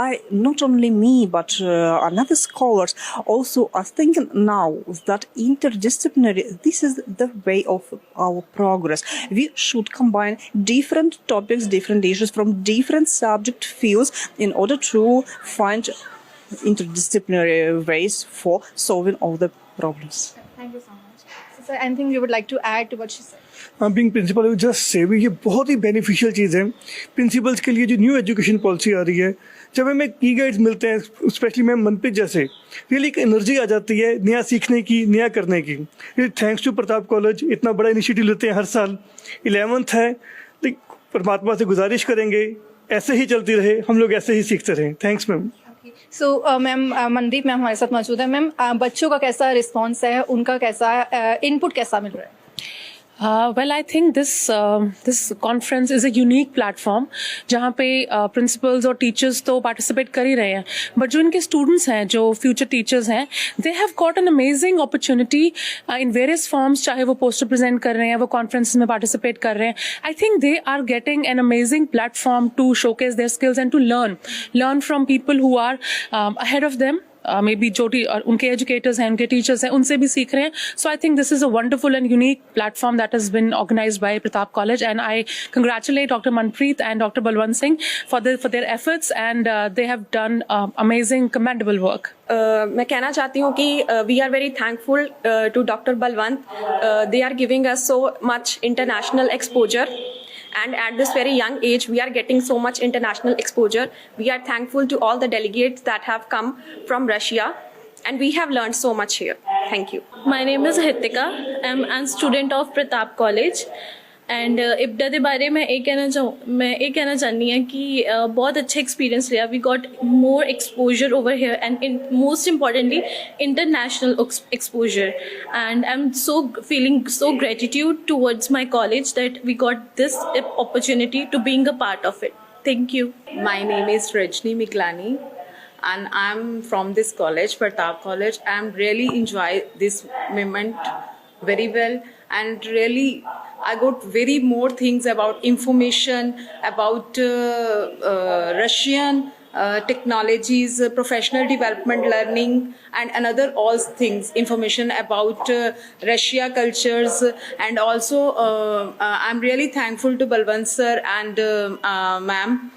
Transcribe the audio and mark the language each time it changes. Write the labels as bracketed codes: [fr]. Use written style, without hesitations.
[en] not only me, but another scholars also are thinking now that interdisciplinary, this is the way of our progress. We should combine different topics, different issues from different subject fields in order to find interdisciplinary ways for solving all the problems. Thank you so much. So, sir, anything you would like to add to what she said? Being principal I just से [hi] भी ये बहुत ही beneficial चीज़ है principles के लिए। जो new education policy आ रही है, जब हमें की गाइड्स मिलते हैं, स्पेशली मैम मनप्रीत जैसे, रियली एक एनर्जी आ जाती है नया सीखने की, नया करने की। Really thanks to Pratap college, इतना बड़ा इनिशिएटिव लेते हैं हर साल। 11th है, तो परमात्मा से गुजारिश करेंगे ऐसे ही चलती रहे, हम लोग ऐसे ही सीखते रहें। Thanks ma'am. So ma'am Mandeep ma'am हमारे साथ मौजूद है। मैम बच्चों का कैसा रिस्पॉन्स है, उनका कैसा इनपुट कैसा मिल रहा है? [en] Well, I think this conference is a unique platform [hi] जहाँ पे principals और teachers तो participate कर ही रहे हैं, [en] but जो इनके students हैं, जो future teachers हैं, they have got an amazing opportunity in various forms, [hi] चाहे वो poster present कर रहे हैं, [en] वो conferences में participate कर रहे हैं. I think they are getting an amazing platform to showcase their skills and to learn from people who are ahead of them. Maybe [hi] जो उनके एजुकेटर्स हैं, उनके टीचर्स हैं, उनसे भी सीख रहे हैं. [en] So I think this is a wonderful and unique platform that has been organised by Pratap college, and I congratulate doctor Manpreet and doctor Balwant Singh for their efforts, and they have done amazing commendable work. [hi] मैं कहना चाहती हूँ कि [en] We are very thankful to doctor Balwant. They are giving us so much international exposure. And at this very young age, we are getting so much international exposure. We are thankful to all the delegates that have come from Russia, and we have learned so much here. Thank you. My name is Hitika. I'm a student of Pratap College. [hi] And इब्डा के बारे में ये कहना चाहनी है कि बहुत अच्छा एक्सपीरियंस रहा. [en] We got more exposure over here and most importantly international exposure, and I am feeling so gratitude towards my college that we got this opportunity to being a part of it. Thank you. My name is Rajni Miklani and I'm from this college, Pratap College. I'm really enjoy this moment very well, and really I got very more things about information about Russian technologies, professional development learning, and another all things, information about Russia cultures, and also I'm really thankful to Balwant sir and ma'am.